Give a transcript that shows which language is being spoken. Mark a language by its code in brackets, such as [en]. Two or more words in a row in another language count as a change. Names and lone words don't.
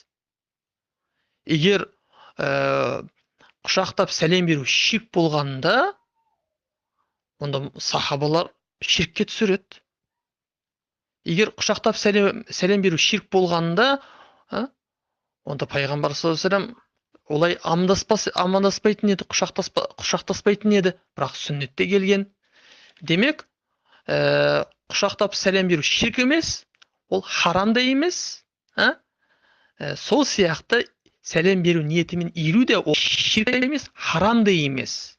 [kk] Егер құшақтап сәлем беру ширк болғанда, онда сахабалар ширкке түсіреді. Егер құшақтап сәлем беру ширк болғанда, онда пайғамбар [ar] صلى الله عليه وسلم [kk] олай амандаспайтын еді, құшақтаспайтын еді, бірақ сүннетте келген. Демек, құшақтап сәлем беру ширк емес, ол харам да емес. Сол сияқты сәлем беру ниетімен иілу де ол ширк емес, харам да емес.